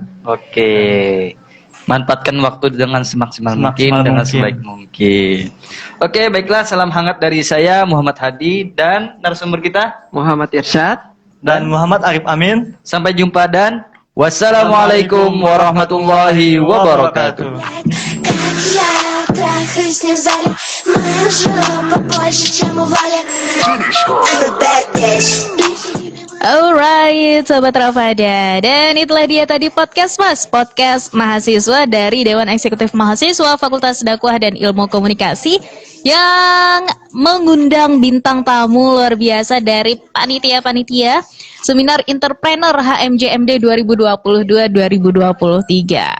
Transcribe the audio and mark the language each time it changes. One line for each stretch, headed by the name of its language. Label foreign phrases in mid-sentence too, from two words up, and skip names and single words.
Indonesian: Oke, manfaatkan waktu dengan semaksimal mungkin, Semaksimal dengan mungkin. sebaik mungkin. Oke, baiklah, salam hangat dari saya Muhammad Hadi dan narasumber kita. Muhammad Irsyad. Dan Muhammad Arif Amin. Sampai jumpa dan
Arabic: والسلام عليكم ورحمة الله وبركاته.
Russian: Я трахаюсь не в зале. Моя жопа больше, чем у Вали.
English: I'm a bad bitch.
Indonesian: Alright, Sobat Rafada. Dan itulah dia tadi podcast mahasiswa dari Dewan Eksekutif Mahasiswa Fakultas Dakwah dan Ilmu Komunikasi yang mengundang bintang tamu luar biasa dari panitia-panitia Seminar Entrepreneur HMJMD 2022-2023.